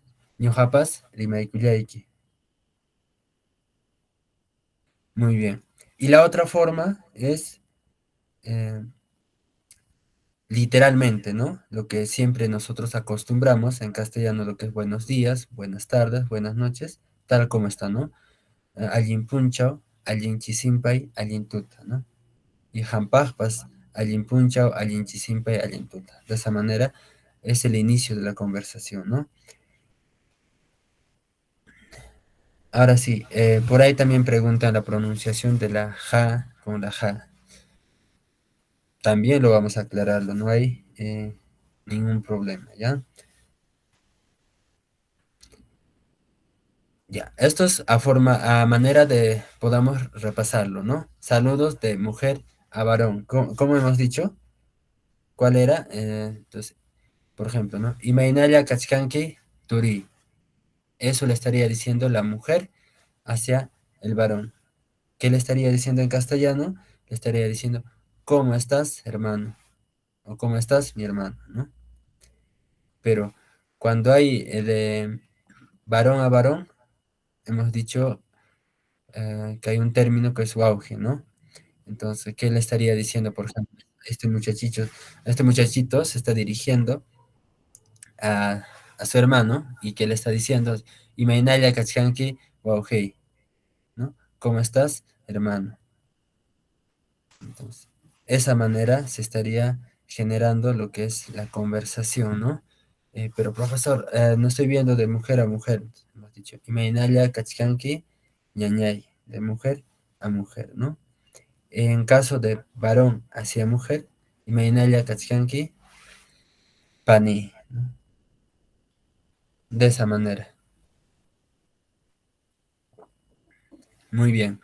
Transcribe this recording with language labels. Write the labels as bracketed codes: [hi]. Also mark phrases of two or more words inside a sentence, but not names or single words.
[qu] Ñujapas, rimaikuyaiki. [es] Muy bien. Y la otra forma es eh, literalmente, ¿no? Lo que siempre nosotros acostumbramos en castellano, lo que es buenos días, buenas tardes, buenas noches, tal como está, ¿no? [qu] Allin punchao, allin chisimpay, allin tuta, ¿no? Y jampajpas, allin punchao, allin chisimpay, allin tuta. [es] De esa manera es el inicio de la conversación, ¿no? Ahora sí, por ahí también preguntan la pronunciación de la ja con la ja. También lo vamos a aclararlo, no hay ningún problema, ¿ya? Ya, esto es a manera de podamos repasarlo, ¿no? Saludos de mujer a varón. ¿Cómo hemos dicho? ¿Cuál era? Entonces, por ejemplo, ¿no? [qu] Imainaya kachkanki turi. [es] Eso le estaría diciendo la mujer hacia el varón. ¿Qué le estaría diciendo en castellano? Le estaría diciendo, ¿cómo estás, hermano? O ¿cómo estás, mi hermano? ¿No? Pero cuando hay de varón a varón, hemos dicho que hay un término que es auge, ¿no? Entonces, ¿qué le estaría diciendo, por ejemplo? Este muchachito se está dirigiendo a su hermano y ¿qué le está diciendo? [qu] Imainaya kachkanki wauhei, [es] ¿no? ¿Cómo estás, hermano? Entonces, esa manera se estaría generando lo que es la conversación, ¿no? Pero profesor, no estoy viendo de mujer a mujer, hemos dicho. [qu] Imainaya kachkanki ñañay, [es] de mujer a mujer, ¿no? En caso de varón hacia mujer, [qu] Imainaya Kachkanki, Pani, [es] ¿no? De esa manera. Muy bien.